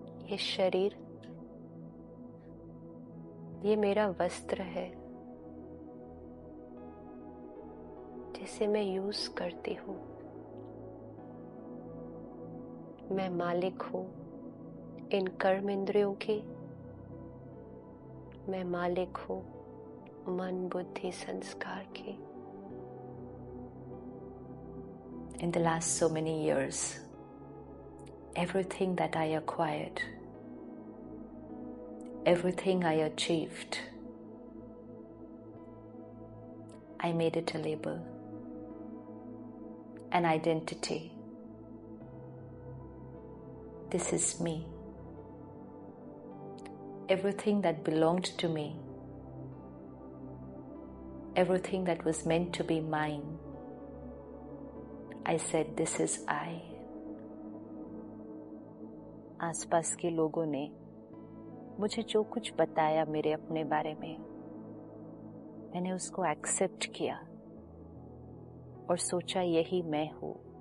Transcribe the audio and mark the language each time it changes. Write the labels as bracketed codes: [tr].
[hi] ये शरीर, ये मेरा वस्त्र है जिसे मैं यूज करती हूँ। मैं मालिक हूँ इन कर्म इंद्रियों की, मैं मालिक हूँ मन बुद्धि संस्कार की। [en] In the last so many years, everything that I acquired, everything I achieved, I made it a label, an identity. This is me. Everything that belonged to me, everything that was meant to be mine, I said, this is I. [hi] आसपास के लोगों ने मुझे जो कुछ बताया मेरे अपने बारे में, मैंने उसको एक्सेप्ट किया और सोचा यही मैं हूँ।